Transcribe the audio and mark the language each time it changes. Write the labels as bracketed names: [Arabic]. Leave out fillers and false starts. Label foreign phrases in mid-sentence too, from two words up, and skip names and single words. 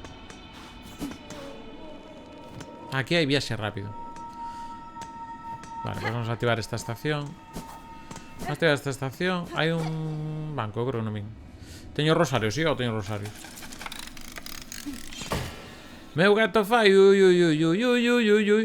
[Galician] Aquí hai viaxe rápido. [Spanish] Vale, pues vamos a activar esta estación. Vamos a activar esta estación. [Galician] Hai un banco, creo que non vin. Teño rosarios, sí, ou teño rosarios? Meu gato fai ui ui ui ui ui ui ui ui.